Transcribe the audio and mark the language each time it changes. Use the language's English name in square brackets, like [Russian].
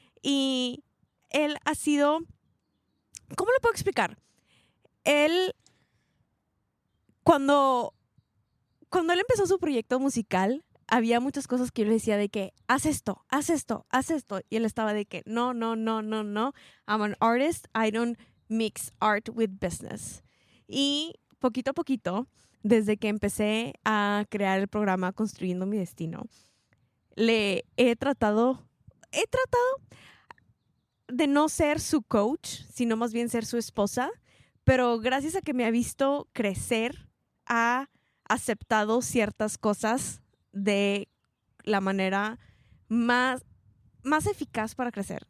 [Spanish] Y él ha sido, ¿cómo lo puedo explicar? Él, cuando él empezó su proyecto musical, había muchas cosas que yo le decía de que, haz esto, haz esto, haz esto. Y él estaba de que, no. [English] I'm an artist, I don't mix art with business. [Spanish] Y poquito a poquito, desde que empecé a crear el programa Construyendo mi Destino, he tratado de no ser su coach, sino más bien ser su esposa. Pero gracias a que me ha visto crecer, ha aceptado ciertas cosas de la manera más eficaz para crecer.